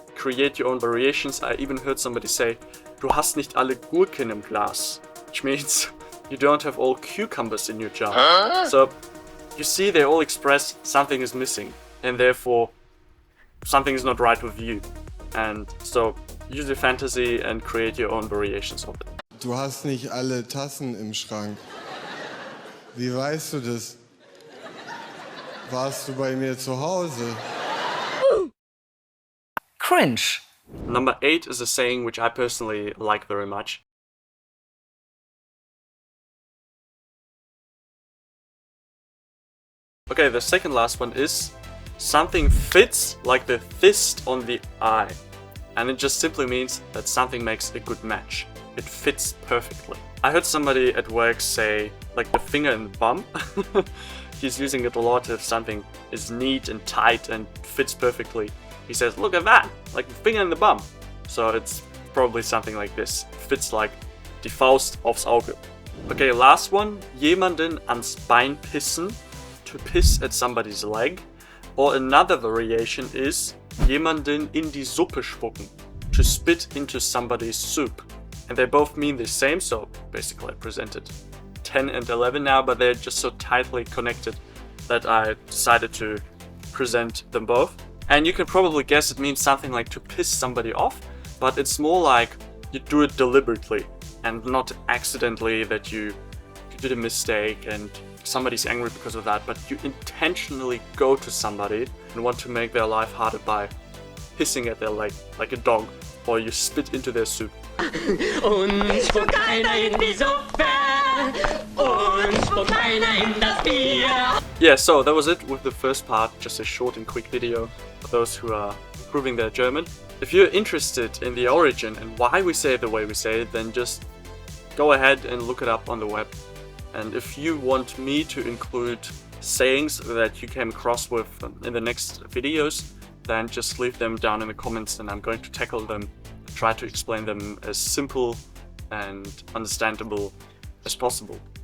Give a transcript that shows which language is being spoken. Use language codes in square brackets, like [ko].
[en] create your own variations. I even heard somebody say, [de] du hast nicht alle Gurken im Glas, [en] which means you don't have all cucumbers in your jar. So you see, they all express something is missing, and therefore something is not right with you. And so use your fantasy and create your own variations of it. [de] Du hast nicht alle Tassen im Schrank. Wie weißt du das? Warst du bei mir zu Hause? [en] Cringe. Number 8 is a saying which I personally like very much. Okay, the second last one is something fits like the fist on the eye. And it just simply means that something makes a good match. It fits perfectly. I heard somebody at work say, like, the finger in the bum. He's using it a lot if something is neat and tight and fits perfectly. He says, look at that, like the finger in the bum. So it's probably something like this. Fits like [de] die Faust aufs Auge. [en] Okay, last one. [de] Jemanden ans Bein pissen. [en] To piss at somebody's leg. Or another variation is [de] jemanden in die Suppe spucken. [en] To spit into somebody's soup. And they both mean the same, so basically I presented 10 and 11 now, but they're just so tightly connected that I decided to present them both. And you can probably guess it means something like to piss somebody off, but it's more like you do it deliberately and not accidentally, that you did a mistake and somebody's angry because of that, but you intentionally go to somebody and want to make their life harder by pissing at their leg like a dog, or you spit into their soup. [de] Und spuckt einer in die Suppe, und spuckt einer in das Bier. [en] Yeah, so that was it with the first part, just a short and quick video for those who are improving their German. If you're interested in the origin and why we say it the way we say it, then just go ahead and look it up on the web. And if you want me to include sayings that you came across with in the next videos, then just leave them down in the comments and I'm going to tackle them, try to explain them as simple and understandable as possible.